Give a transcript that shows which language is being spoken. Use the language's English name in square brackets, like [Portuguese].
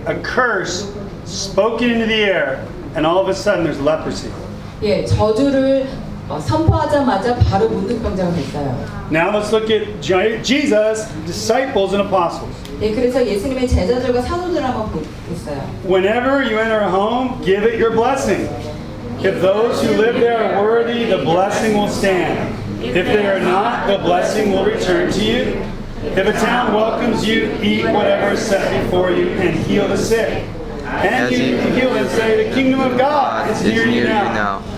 [English] A curse spoken into the air, and all of a sudden there's leprosy. [Korean] 예, 저주를 선포하자마자 바로 문둥병자가 됐어요. [English] Now let's look at Jesus, disciples and apostles. [Korean] 예, 그래서 예수님의 제자들과 사도들 한번 보겠어요. [English] Whenever you enter a home, give it your blessing. If those who live there are worthy, the blessing will stand. If they are not, the blessing will return to you. If a town welcomes you, eat whatever is set before you and heal the sick. And you can heal and say, the kingdom of God is near you now.